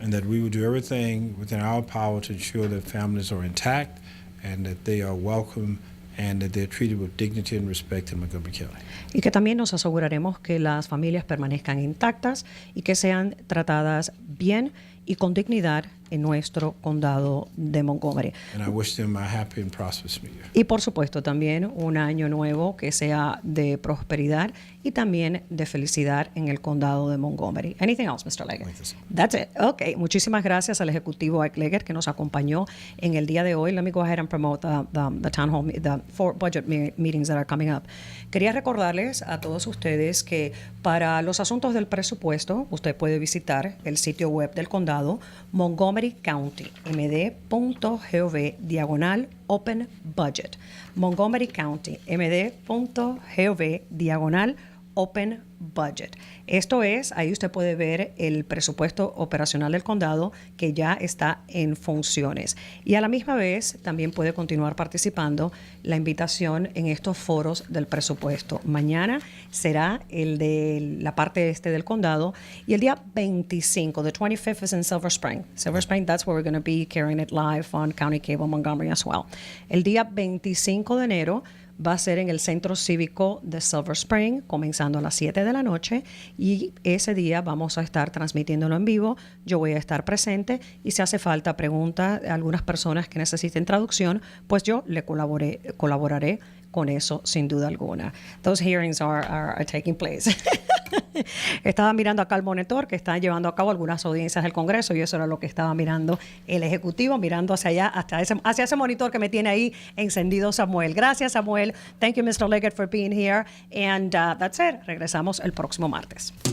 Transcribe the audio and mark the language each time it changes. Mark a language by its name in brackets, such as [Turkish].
[English] And that we will do everything within our power to ensure that families are intact and that they are welcome and that they're treated with dignity and respect in Montgomery County. [Spanish] Y que también nos aseguraremos que las familias permanezcan intactas y que sean tratadas bien y con dignidad en nuestro condado de Montgomery. [English] And I wish them a happy and prosperous new year. [Spanish] Y por supuesto también un año nuevo que sea de prosperidad y también de felicidad en el condado de Montgomery. [English] Anything else, Mr. Leggett? That's it. Okay. [Spanish] Muchísimas gracias al ejecutivo Ike Leggett que nos acompañó en el día de hoy. [English] Let me go ahead and promote the town hall, the 4 budget meetings that are coming up. [Spanish] Quería recordarles a todos ustedes que para los asuntos del presupuesto usted puede visitar el sitio web del condado Montgomery County, md.gov/open budget. Montgomery County, md.gov/open budget. Esto es, ahí usted puede ver el presupuesto operacional del condado que ya está en funciones. Y a la misma vez también puede continuar participando la invitación en estos foros del presupuesto. Mañana será el de la parte este del condado y el día 25, [English] the 25th is in Silver Spring. Silver Spring, that's where we're going to be carrying it live on County Cable Montgomery as well. [Spanish] El día 25 de enero va a ser en el Centro Cívico de Silver Spring, comenzando a las 7 de la noche, y ese día vamos a estar transmitiéndolo en vivo. Yo voy a estar presente y si hace falta pregunta a algunas personas que necesiten traducción, pues yo le colaboraré con eso sin duda alguna. [English] Those hearings are taking place. [Spanish] Estaba mirando acá el monitor que está llevando a cabo algunas audiencias del Congreso y eso era lo que estaba mirando el Ejecutivo, mirando hacia allá, hacia ese monitor que me tiene ahí encendido Samuel. Gracias, [English] Samuel. Thank you, Mr. Leggett, for being here. And that's it. [Spanish] Regresamos el próximo martes.